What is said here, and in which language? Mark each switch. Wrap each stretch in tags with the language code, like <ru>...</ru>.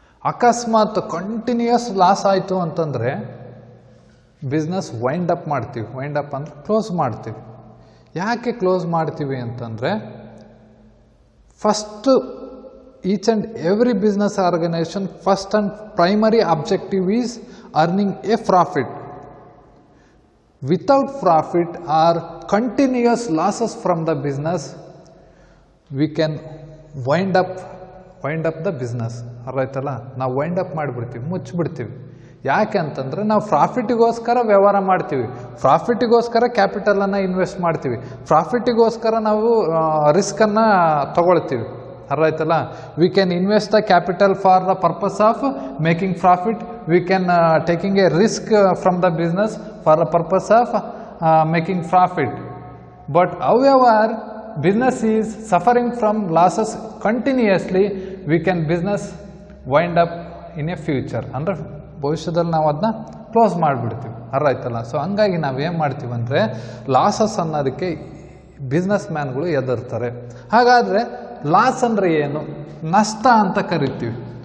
<kn>ಅಕಸ್ಮಾತ್ continuous loss ಆಯಿತು ಅಂತಂದರೆ ಬಿಸ್ನೆಸ್ ವೈಂಡ್ ಅಪ್ ಮಾಡ್ತೀವಿ. ವೈಂಡ್ ಅಪ್ ಅಂದರೆ ಕ್ಲೋಸ್ ಮಾಡ್ತೀವಿ. ಯಾಕೆ ಕ್ಲೋಸ್ ಮಾಡ್ತೀವಿ ಅಂತಂದರೆ first</kn> <en>Each and every business organisation first and primary objective is earning a profit. Without profit or continuous losses from the business, we can wind up the business.</en> <kn>ಅರ್ಥ ಆಯ್ತಲ್ಲ? ನಾವು wind up ಮಾಡಿಬಿಡ್ತೀವಿ, ಮುಚ್ಚಿಬಿಡ್ತೀವಿ. ಯಾಕೆ ಅಂತಂದರೆ ನಾವು ಪ್ರಾಫಿಟಿಗೋಸ್ಕರ ವ್ಯವಹಾರ ಮಾಡ್ತೀವಿ, ಪ್ರಾಫಿಟಿಗೋಸ್ಕರ ಕ್ಯಾಪಿಟಲನ್ನು ಇನ್ವೆಸ್ಟ್ ಮಾಡ್ತೀವಿ, ಪ್ರಾಫಿಟಿಗೋಸ್ಕರ ನಾವು ರಿಸ್ಕನ್ನು ತಗೊಳ್ತೀವಿ. ಅರ್ಥ ಆಯ್ತಲ್ಲ?</kn> <en>We can invest the capital for the purpose of making profit. We can taking a risk from the business for the purpose of making profit. But however business is suffering from losses continuously, we can business wind up in a future.</en> <kn>ಅಂದರೆ ಭವಿಷ್ಯದಲ್ಲಿ ನಾವು ಅದನ್ನ close ಮಾಡಿಬಿಡ್ತೀವಿ. ಅರ್ಥ ಆಯ್ತಲ್ಲ? So ಹಂಗಾಗಿ ನಾವೇನು ಮಾಡ್ತೀವಿ ಅಂದರೆ ಲಾಸಸ್ ಅನ್ನೋದಕ್ಕೆ ಬಿಸ್ನೆಸ್ ಮ್ಯಾನ್ಗಳು ಹೆದರ್ತಾರೆ. ಹಾಗಾದರೆ ಲಾಸ್ ಅಂದರೆ ಏನು? ನಷ್ಟ ಅಂತ ಕರಿತೀವಿ.</kn>